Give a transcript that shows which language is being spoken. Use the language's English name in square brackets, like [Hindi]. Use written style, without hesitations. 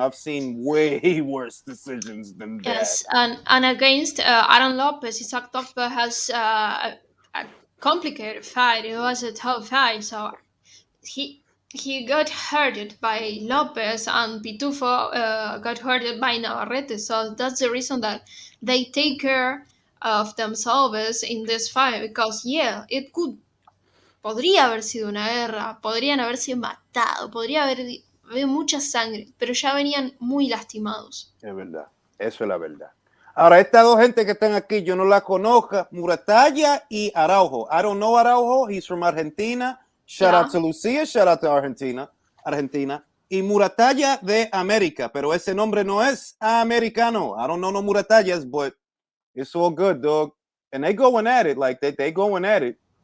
[English] I've seen way worse decisions than that. Yes, and against Aaron Lopez, Isaac Tokba has a complicated fight. It was a tough fight, so he got hurted by Lopez, and Pitufo got hurted by Navarrete. So that's the reason that they take care of themselves in this fight, because [Spanish] podría haber sido una guerra, podrían haberse matado, podría haber mucha sangre, pero ya venían muy lastimados. Es verdad, eso es la verdad. Ahora, estas dos gente que están aquí, yo no la conozco, Muratalla y Araujo. [English] I don't know Araujo, he's from Argentina. Shout out to Lucia, shout out to Argentina. [Spanish] Y Muratalla de América, pero ese nombre no es americano. [English] I don't know no Muratallas, but it's all good, dog. and they going at it like they going at it.